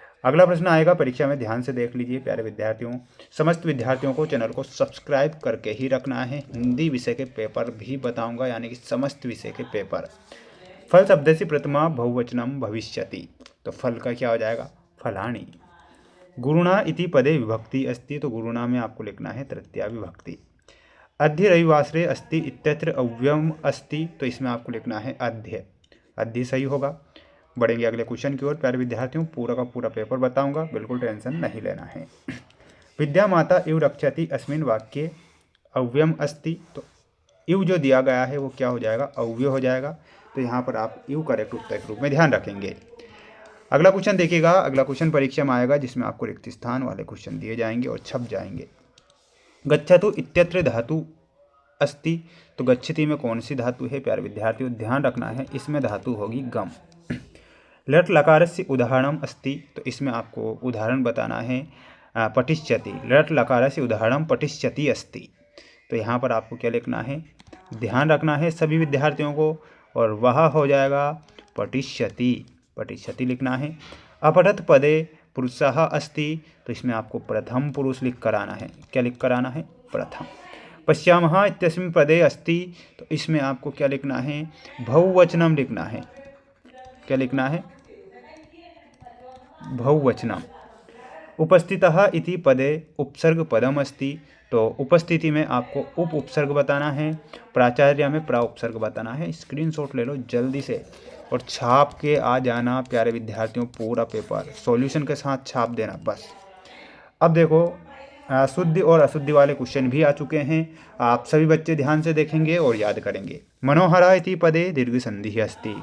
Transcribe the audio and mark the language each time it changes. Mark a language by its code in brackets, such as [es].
[hi] अगला प्रश्न आएगा परीक्षा में, ध्यान से देख लीजिए प्यारे विद्यार्थियों। समस्त विद्यार्थियों को चैनल को सब्सक्राइब करके ही रखना है। हिंदी विषय के पेपर भी बताऊंगा, यानी कि समस्त विषय के पेपर। फल शब्द से [sa] प्रथमा बहुवचनम भविष्यति। [hi] तो फल का क्या हो जाएगा, फलानी। [sa] गुरुणा इति पदे विभक्ति अस्ति। [hi] तो गुरुणा में आपको लिखना है तृतीया विभक्ति। [sa] अद्य रविवासरे अस्ति इत्यत्र अव्ययम अस्ति। [hi] तो इसमें आपको लिखना है अद्य। अद्य सही होगा। बढ़ेंगे अगले क्वेश्चन की ओर प्यारे विद्यार्थियों। पूरा का पूरा पेपर बताऊंगा, बिल्कुल टेंशन नहीं लेना है। [sa] विद्या माता इव रक्षति अस्मिन वाक्ये अव्ययम अस्ति। [hi] तो इव जो दिया गया है वो क्या हो जाएगा, अव्यय हो जाएगा। तो यहाँ पर आप इव करेक्ट उत्तर के रूप में ध्यान रखेंगे। अगला क्वेश्चन देखिएगा। अगला क्वेश्चन परीक्षा में आएगा जिसमें आपको रिक्त स्थान वाले क्वेश्चन दिए जाएंगे और छप जाएंगे। [sa] गच्छतु इत्यत्र धातु अस्ति। [hi] तो गच्छति में कौन सी धातु है प्यारे विद्यार्थियों, ध्यान रखना है। इसमें धातु होगी गम। [sa] लट लकारस्य उदाहरणम अस्ति। [hi] तो इसमें आपको उदाहरण बताना है पठिष्यति। [sa] लट लकारस्य उदाहरणम पठिष्यति अस्ति। [hi] तो यहाँ पर आपको क्या लिखना है, ध्यान रखना है सभी विद्यार्थियों को, और वह हो जाएगा पठिष्यति। पठिष्यति लिखना है। [sa] अपठत पदे पुरुषः अस्ति। [hi] तो इसमें आपको प्रथम पुरुष लिख कर आना है। क्या लिख कर आना है, प्रथम। [sa] पश्यामः इत्यस्मिन् पदे अस्ति। [hi] तो इसमें आपको क्या लिखना है, बहुवचनम लिखना है। क्या लिखना है, बहुवचनम। [sa] उपस्थितः इति पदे उपसर्ग पदम अस्ति। [hi] तो उपस्थिति में आपको उप उपसर्ग बताना है। प्राचार्य में प्रा उपसर्ग बताना है। स्क्रीनशॉट ले लो जल्दी से और छाप के आ जाना प्यारे विद्यार्थियों। पूरा पेपर सॉल्यूशन के साथ छाप देना बस। अब देखो शुद्धि और अशुद्धि वाले क्वेश्चन भी आ चुके हैं। आप सभी बच्चे ध्यान से देखेंगे और याद करेंगे। [sa] मनोहरा इति पदे दीर्घ संधि अस्ति।